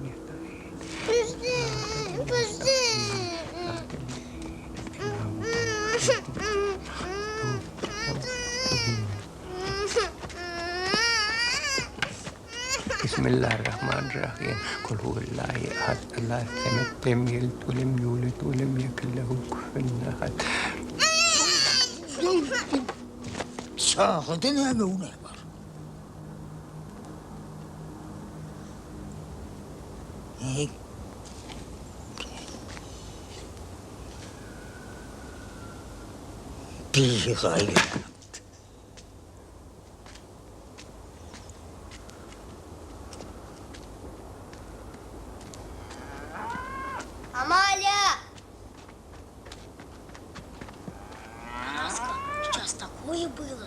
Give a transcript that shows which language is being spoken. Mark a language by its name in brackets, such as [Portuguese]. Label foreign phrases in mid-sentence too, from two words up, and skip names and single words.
[Arabic] Püstü. Bismillahirrahmanirrahim. قل هو الله أحد الله الصمد. لم يلد ولم يولد ولم يكن له كفوا أحد. [Turkish] Sağda ne var? Bir gayrı. [Russian] Амалия! Раска, сейчас такое было.